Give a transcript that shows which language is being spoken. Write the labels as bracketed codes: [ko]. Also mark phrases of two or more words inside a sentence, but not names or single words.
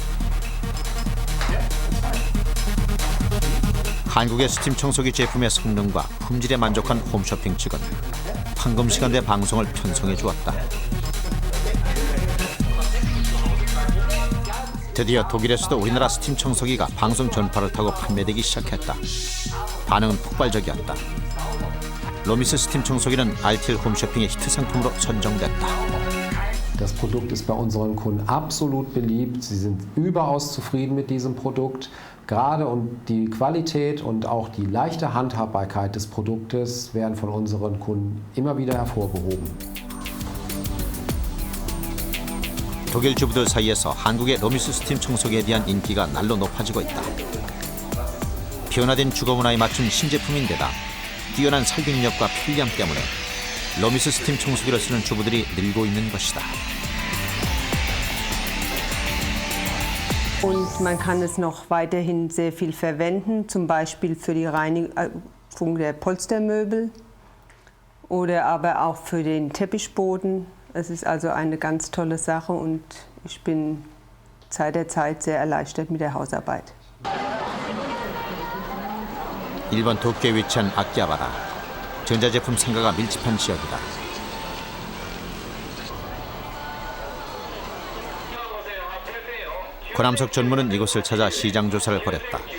[ko] 한국의 스팀 청소기 제품의 성능과 품질에 만족한 홈쇼핑 측은 황금시간대 방송을 편성해 주었다. 드디어 독일에서도 우리나라 스팀 청소기가 방송 전파를 타고 판매되기 시작했다. 반응은 폭발적이었다. 로미스 스팀 청소기는 RTL 홈쇼핑의 히트 상품으로 선정됐다. [de] Das Produkt ist bei unseren Kunden absolut beliebt. Sie sind überaus zufrieden mit diesem Produkt. Gerade und die Qualität und auch die leichte Handhabbarkeit des Produktes werden von unseren Kunden immer wieder hervorgehoben. [ko] 독일 주부들 사이에서 한국의 로미스 스팀 청소기에 대한 인기가 날로 높아지고 있다. 변화된 주거 문화에 맞춘 신제품인데다 뛰어난 살균력과 편리함 때문에 러미스 스팀 청소기를 쓰는 주부들이 늘고 있는 것이다. [de] Und man kann es noch weiterhin sehr viel verwenden, zum Beispiel für die Reinigung der Polstermöbel oder aber auch für den Teppichboden. Es ist also eine ganz tolle Sache und ich bin seit der Zeit sehr erleichtert mit der Hausarbeit. [ko] 일본 도쿄에 위치한 아키하바라. 전자제품 상가가 밀집한 지역이다. 권함석 전무는 이곳을 찾아 시장 조사를 벌였다.